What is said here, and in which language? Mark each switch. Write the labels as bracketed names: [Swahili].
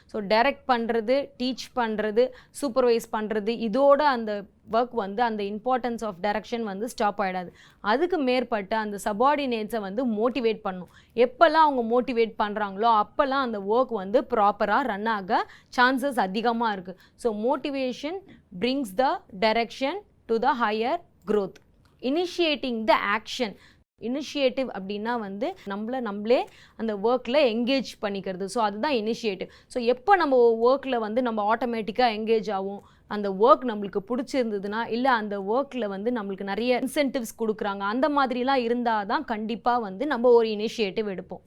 [Tamil] So direct பண்ணுறது, teach பண்ணுறது, supervise பண்ணுறது, இதோட அந்த ஒர்க் வந்து அந்த இம்பார்ட்டன்ஸ் ஆஃப் டைரக்ஷன் வந்து ஸ்டாப் ஆகிடாது. அதுக்கு மேற்பட்ட அந்த சபார்டினேட்ஸை வந்து மோட்டிவேட் பண்ணணும். எப்போல்லாம் அவங்க மோட்டிவேட் பண்ணுறாங்களோ அப்போல்லாம் அந்த ஒர்க் வந்து ப்ராப்பராக ரன் ஆக சான்சஸ் அதிகமாக இருக்குது. [English] So motivation brings the direction to the higher growth. Initiating the action. [Tamil] Initiative அப்படின்னா வந்து நம்மளே அந்த ஒர்க்கில் என்கேஜ் பண்ணிக்கிறது. ஸோ அதுதான் இனிஷியேட்டிவ். ஸோ எப்போ நம்ம ஒர்க்கில் வந்து நம்ம ஆட்டோமேட்டிக்காக என்கேஜ் ஆகும், அந்த ஒர்க் நம்மளுக்கு பிடிச்சிருந்ததுன்னா, இல்லை அந்த ஒர்க்கில் வந்து நம்மளுக்கு நிறைய இன்சென்டிவ்ஸ் கொடுக்குறாங்க, அந்த மாதிரிலாம் இருந்தால் தான் கண்டிப்பாக வந்து நம்ம ஒரு இனிஷியேட்டிவ் எடுப்போம்.